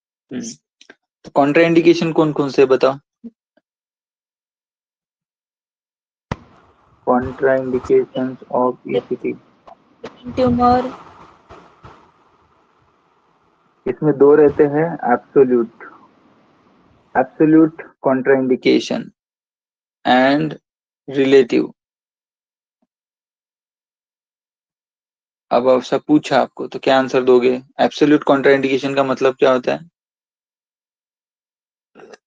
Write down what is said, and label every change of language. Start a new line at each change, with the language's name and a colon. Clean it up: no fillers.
Hindi: तो Contra indication कौन कौन से बताओ।
English: Contraindications of ECT. Tumour,
Hindi: इसमें दो रहते हैं, एब्सोल्यूट कॉन्ट्राइंडिकेशन एंड रिलेटिव। अब आपसे पूछा आपको तो क्या आंसर दोगे? एब्सोल्यूट कॉन्ट्राइंडिकेशन का मतलब क्या होता है?